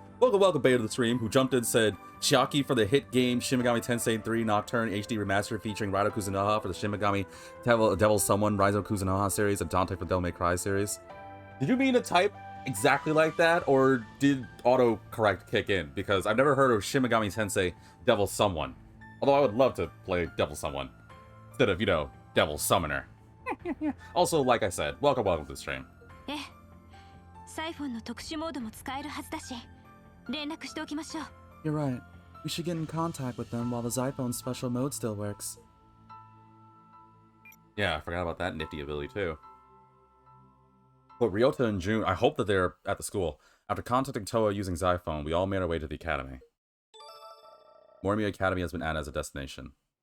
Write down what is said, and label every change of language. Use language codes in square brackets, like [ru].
[en] Welcome Beta to the stream, who jumped in said Chiaki for the hit game Shin Megami Tensei 3 Nocturne HD Remaster featuring Raido Kuzunoha for the Shin Megami Devil Someone Raido Kuzunoha series and Dante for Devil May Cry series. Did you mean to type exactly like that, or did autocorrect kick in? Because I've never heard of Shin Megami Tensei Devil Someone. Although I would love to play Devil Someone instead of, Devil Summoner. Also, like I said, welcome to the stream. [ja] ええ、サイフォンの特殊モードも使えるはずだし、連絡しておきましょう。 [en] You're right. We should get in contact with them while the Zyphone's special mode still works. Yeah, I forgot about that nifty ability too. But Ryota and June, I hope that they're at the school. After contacting Toa using Zyphone, we all made our way to the academy. Morimiya Academy has been added as a destination.